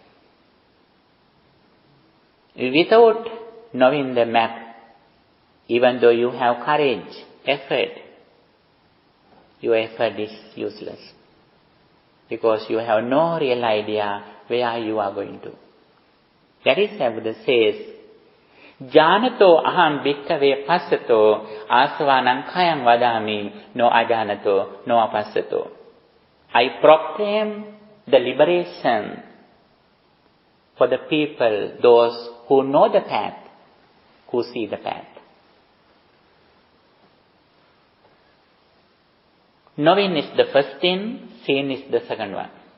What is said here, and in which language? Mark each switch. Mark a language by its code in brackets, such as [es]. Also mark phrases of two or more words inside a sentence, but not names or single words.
[en] Without knowing the map, even though you have courage, effort, your effort is useless. Because you have no real idea where you are going to. That is why Buddha says, [pi] Janato aham bhikkave passato asvanam kayam vadami no ajanato no apassato. [en] I proclaim the liberation for the people, those who know the path, who see the path. Knowing is the first thing, seeing is the second one.